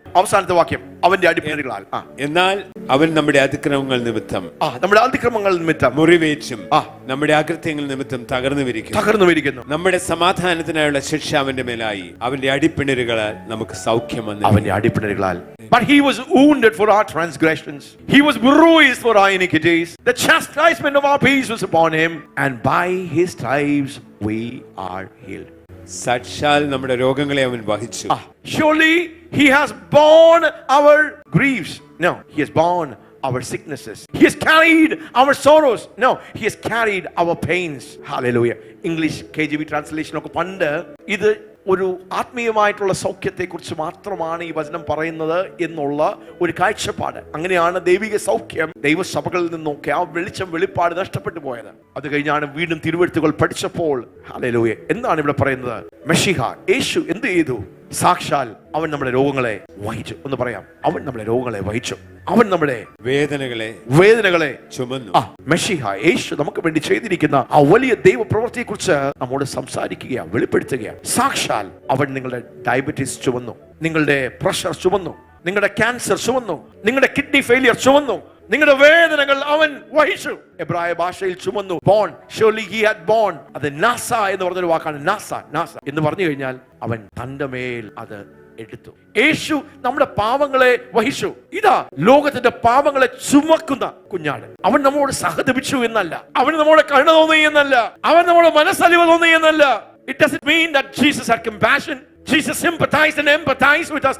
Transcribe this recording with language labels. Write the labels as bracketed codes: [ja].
[ml] അവസാനത്തെ വാക്യം, അവന്റെ അടിപ്പിണരുകളാൽ. എന്നാൽ അവൻ നമ്മുടെ അതിക്രമങ്ങൾ നിമിത്തം, നമ്മുടെ അതിക്രമങ്ങൾ നിമിത്തം മുറിവേറ്റും, നമ്മുടെ അകൃത്യങ്ങൾ നിമിത്തം തകർന്നു വിരിക്കുന്നു. നമ്മുടെ സമാധാനത്തിനായുള്ള ശിക്ഷ അവന്റെ മേലായി. അവന്റെ അടിപ്പിണരുകളാൽ നമുക്ക് സൗഖ്യം വന്നു. അവന്റെ അടിപ്പിണരുകളാൽ. [en] But he was wounded for our transgressions, he was bruised for our iniquities, the chastisement of our peace was upon him, and by his stripes we are healed. [ml] സാക്ഷാൽ നമ്മുടെ രോഗങ്ങളെ അവൻ വഹിച്ചു. [en] Surely he has borne our griefs. No, he has borne our sicknesses. He has carried our sorrows. No, he has carried our pains. Hallelujah. English KJV translation [ml] ഒക്കെ പണ്ട് ഇത് ഒരു ആത്മീയമായിട്ടുള്ള സൗഖ്യത്തെക്കുറിച്ച് മാത്രമാണ് ഈ വചനം പറയുന്നത് എന്നുള്ള ഒരു കാഴ്ചപ്പാട്. അങ്ങനെയാണ് ദൈവിക സൗഖ്യം ദൈവസഭകളിൽ നിന്നൊക്കെ ആ വെളിപ്പാട് നഷ്ടപ്പെട്ടു പോയത്. അത് കഴിഞ്ഞാണ് വീണ്ടും തിരുവെഴുത്തുകൾ പഠിച്ചപ്പോൾ ഹല്ലേലൂയ എന്താണ് ഇവിടെ പറയുന്നത്? മെശിഹ യേശു എന്ത് ചെയ്തു? സാക്ഷാൽ അവൻ നമ്മുടെ രോഗങ്ങളെ വഹിച്ചു. ഒന്ന് പറയാം, അവൻ നമ്മുടെ രോഗങ്ങളെ വഹിച്ചു. അവൻ നമ്മുടെ വേദനകളെ ചുമന്നു. മെശിഹ യേശു നമുക്ക് വേണ്ടി ചെയ്തിരിക്കുന്ന ആ വലിയ ദൈവ പ്രവൃത്തിയെ കുറിച്ച് നമ്മോട് സംസാരിക്കുക, വെളിപ്പെടുത്തുക. സാക്ഷാൽ അവൻ നിങ്ങളുടെ ഡയബറ്റീസ് ചുമന്നു, നിങ്ങളുടെ പ്രഷർ ചുമന്നു, നിങ്ങളുടെ ക്യാൻസർ ചുമന്നു, നിങ്ങളുടെ കിഡ്നി ഫെയിലിയർ ചുമന്നു, നിങ്ങളുടെ വേദനകൾ അവൻ വഹിച്ചു. എബ്രായ ഭാഷയിൽ ചുമന്നു. [en] Borne surely he had borne. [ml] അത് നാസ എന്ന് പറഞ്ഞൊരു വാക്കാണ്. നാസ എന്ന് പറഞ്ഞു കഴിഞ്ഞാൽ അവൻ തന്റെ മേൽ അത് എടുത്തു. യേശു നമ്മുടെ പാപങ്ങളെ വഹിച്ചു. ഇതാ ലോകത്തിന്റെ പാപങ്ങളെ ചുമക്കുന്ന കുഞ്ഞാട്. അവൻ നമ്മോട് സഹതപിച്ചു എന്നല്ല, അവൻ നമ്മോട് കരുണ തോന്നി എന്നല്ല, അവൻ നമ്മോട് മനസ്സലിവ് തോന്നി എന്നല്ല. [en] It doesn't mean that Jesus had compassion. Jesus sympathized and empathized with us.